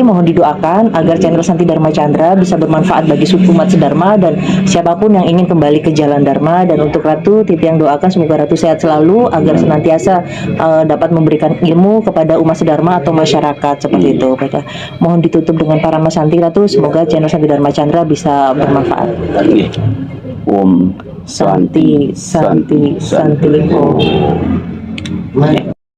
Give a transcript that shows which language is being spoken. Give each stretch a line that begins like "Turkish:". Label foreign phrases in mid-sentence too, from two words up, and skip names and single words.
Indonesian: Mohon didoakan agar channel Santi Dharma Chandra bisa bermanfaat bagi suku umat sedharma dan siapapun yang ingin kembali ke jalan Dharma. Dan untuk Ratu, Titi yang doakan semoga Ratu sehat selalu agar senantiasa dapat memberikan ilmu kepada umat sedharma atau masyarakat seperti itu. Baiklah, mohon ditutup dengan para Santi Ratu. Semoga channel Santi Dharma Chandra bisa bermanfaat.
Sanskrit: Om Santi, Santi, Santi, Om.